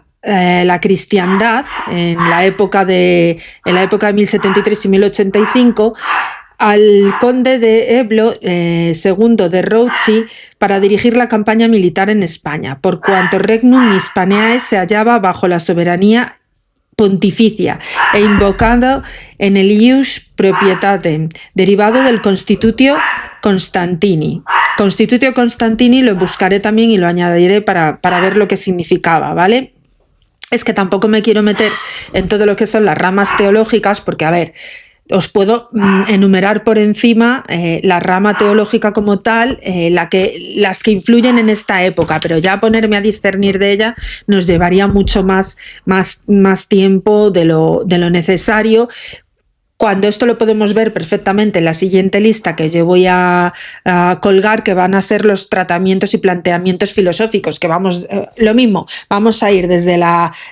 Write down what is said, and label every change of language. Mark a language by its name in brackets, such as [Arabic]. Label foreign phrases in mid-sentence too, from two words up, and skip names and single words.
[Spanish] la cristiandad en la época de 1073 y 1085, al conde de Eblo, segundo de Rouchy, para dirigir la campaña militar en España, por cuanto [Latin] Regnum Hispaniae [Spanish] se hallaba bajo la soberanía pontificia e invocado en el [Latin] ius proprietatem, [Spanish] derivado del Constitutio Constantini. Constitutio Constantini lo buscaré también y lo añadiré para ver lo que significaba, ¿vale? Es que tampoco me quiero meter en todo lo que son las ramas teológicas, porque, a ver, os puedo enumerar por encima la rama teológica como tal, las que influyen en esta época, pero ya ponerme a discernir de ella nos llevaría mucho más tiempo de lo necesario, cuando esto lo podemos ver perfectamente en la siguiente lista que yo voy a colgar, que van a ser los tratamientos y planteamientos filosóficos, que lo mismo, vamos a ir desde la